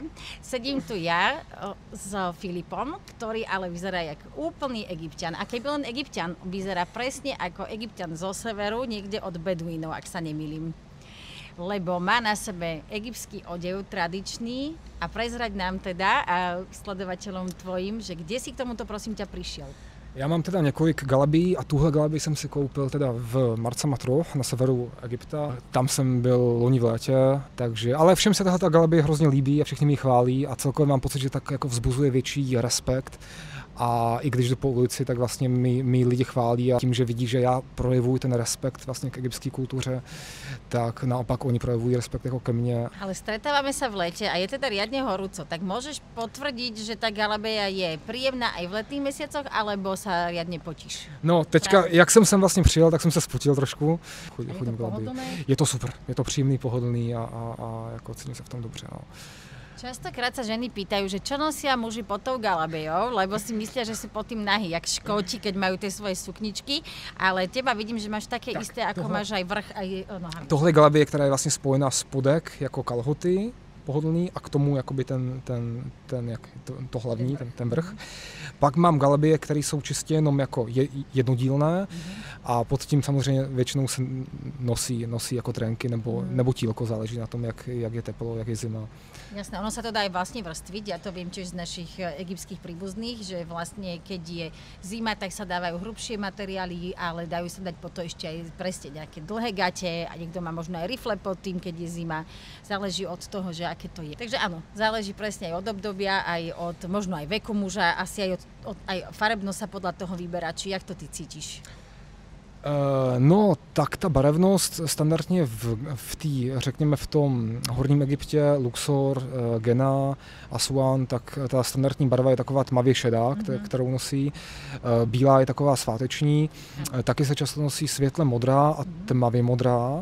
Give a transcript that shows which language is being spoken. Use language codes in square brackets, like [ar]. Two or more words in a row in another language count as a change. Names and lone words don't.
[sk] Sedím tu ja s Filipom, ktorý ale vyzerá jak úplný Egypťan. A keby len Egypťan, vyzerá presne ako Egypťan zo severu, niekde od Beduínov, ak sa nemýlim. Lebo má na sebe egyptský odev tradičný a prezrať nám teda a sledovateľom tvojim, že kde si k tomuto prosím ťa prišiel. [cs] Já mám teda několik galabí a tuhle galabii jsem si koupil teda v Marsa Matruh na severu Egypta. Tam jsem byl loni v létě, takže, ale všem se tahle galabie hrozně líbí a všichni mi ji chválí a celkově mám pocit, že tak jako vzbuzuje větší respekt. A i když jdu po ulici, tak vlastně mi lidi chválí a tím, že vidí, že já projevuji ten respekt vlastně k egyptské kultuře, tak naopak oni projevují respekt jako ke mně. [sk] Ale stretávame sa v lete a je teda riadne horúco, tak môžeš potvrdiť, že tá galabia je príjemná aj v letných mesiacoch, alebo sa riadne potíš? [cs] No teďka, jak jsem sem vlastně přijel, tak jsem se spotil trošku. [sk] Je to pohodlné? [cs] Je to super, je to příjemný, pohodlný a jako cítím se v tom dobře. No. [sk] Častokrát sa ženy pýtajú, že čo nosia muži pod tou galabiou, lebo si myslia, že sú pod tým nahý, jak Škóti, keď majú tie svoje sukničky, ale teba vidím, že máš také tak, isté, ako máš aj vrch, aj nohami. [cs] Tohle je galabie, která je vlastně spojená spodek jako kalhoty, pohodlný a k tomu jakoby to hlavní, ten vrch. Pak mám galabie, které jsou čistě jenom jako jednodílné a pod tím samozřejmě většinou se nosí jako trenky nebo tílko, záleží na tom, jak je teplo, jak je zima. [sk] Jasné, ono sa to dá aj vlastne vrstviť, ja to viem tiež z našich egyptských príbuzných, že vlastne keď je zima, tak sa dávajú hrubšie materiály, ale dajú sa dať po to ešte aj presne nejaké dlhé gate a niekto má možno aj rifle pod tým, keď je zima. Záleží od toho, že aké to je. Takže áno, záleží presne aj od obdobia, aj od možno aj veku muža, asi aj aj farebnosť sa podľa toho vyberá. Či jak to ty cítiš? [cs] No, tak ta barevnost standardně řekněme v tom horním Egyptě, Luxor, Gena, Asuán, tak ta standardní barva je taková tmavě šedá, kterou nosí. Bílá je taková sváteční, taky se často nosí světle modrá a tmavě modrá.